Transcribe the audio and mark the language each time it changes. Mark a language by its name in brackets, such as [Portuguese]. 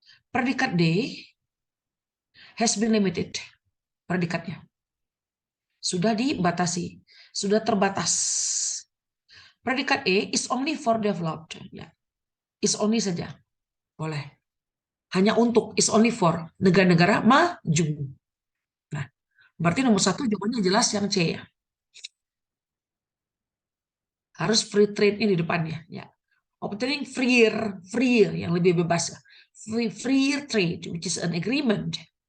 [English] Predikat D has been limited. [Indonesian] Predikatnya sudah dibatasi, sudah terbatas. [English] Predikat E is only for developed. [Indonesian] Ya. [English] Is only [Indonesian] saja. Boleh. Hanya untuk, [English] is only for [Indonesian] negara-negara maju. Nah, berarti nomor satu jawabannya jelas yang C ya. Harus free trade ini di depannya. Ya. [English] Obtaining freer [Indonesian] yang lebih bebas. [English] Free trade, which is an agreement.